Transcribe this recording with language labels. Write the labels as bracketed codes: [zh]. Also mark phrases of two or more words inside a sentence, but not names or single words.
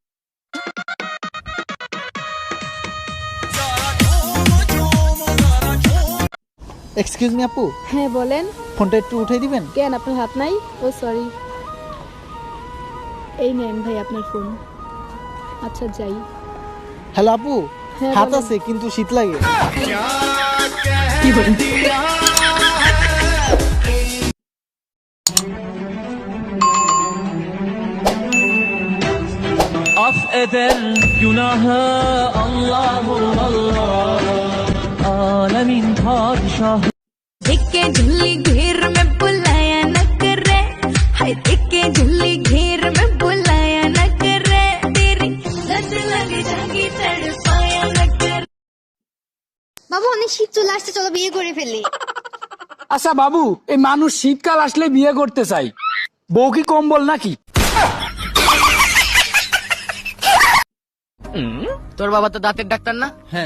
[en] excuse me আপু, [bn] হ্যাঁ বলেন। ফোনটা একটু উঠাই দিবেন? কেন আপনার হাত নাই? ও সরি। এই নেন ভাই আপনার ফোন। আচ্ছা যাই। হ্যালো আপু, হ্যাঁ, হাত বলেন। আছে কিন্তু শীত লাগে। [tr] Af eder günahı Allahu Allah, alemin padişahı. [hi] देख के झुल्ली घेर में बुलाया न करे, हाय देख के झुल्ली घेर में बुलाया न करे, तेरी लत लग जागी तड़पाया न करे। [bn] বাবু অনেক শীত চলে আসছে, চলো বিয়ে করে ফেলি। আচ্ছা বাবু, এই মানুষ শীতকাল আসলে বিয়ে করতে চাই, বউ কি কম্বল নাকি? তোর বাবা তো দাঁতের ডাক্তার না? হ্যাঁ